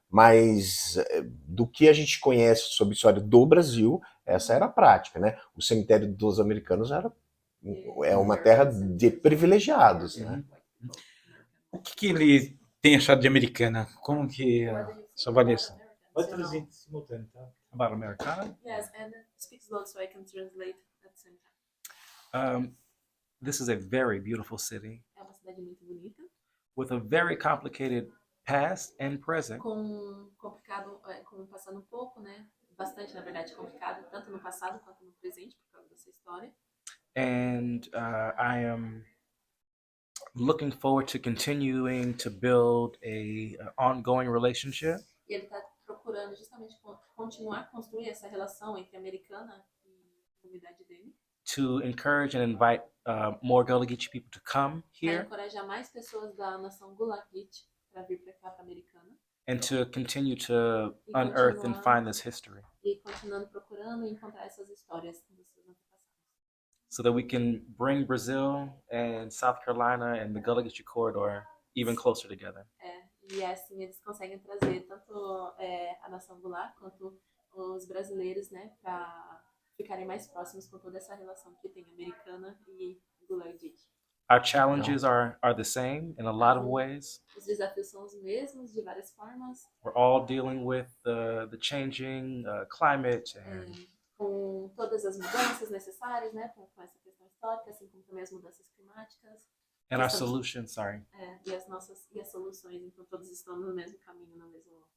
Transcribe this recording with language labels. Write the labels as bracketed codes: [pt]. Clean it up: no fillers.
[pt] Mas do que a gente conhece sobre a história do Brasil, essa era a prática, né? O cemitério dos americanos é uma terra de privilegiados, né? O que ele tem achado de Americana? Como que sua avaliação? Pode traduzir simultâneo, tá? [en] About Americana? Yes, and speak slow so I can translate at the same time. This is a very beautiful city. [pt] É uma cidade muito bonita. [en] With a very complicated past and present. [pt] Com passado um pouco, né? Bastante, na verdade, complicado, tanto no passado quanto no presente, por causa dessa história. [en] And I am looking forward to continuing to build a ongoing relationship. [pt] E ele está procurando justamente continuar a construir essa relação entre a Americana e a comunidade dele. [en] To encourage and invite more Gullah Geechee people to come here. [pt] Para encorajar mais pessoas da nação Gullah Geechee para vir para cá, para a Americana. [en] And to continue to unearth and find this history. [pt] E continuando procurando e encontrar essas histórias dos seus antepassados. [en] so that we can bring Brazil and South Carolina and the Gullah Geechee corridor even closer together. [pt] E assim eles conseguem trazer tanto a nação Goulart quanto os brasileiros, né, para ficarem mais próximos com toda essa relação que tem americana e Goulart-Geechee. [en] Our challenges are the same in a lot of ways. [pt] Os desafios são os mesmos de várias formas. [en] We're all dealing with the changing climate and [pt] Com todas as mudanças necessárias, né, com essa questão histórica, assim como também as mudanças climáticas. [en] our solutions. Sorry, [pt] E as soluções, então todos estão no mesmo caminho, no mesmo.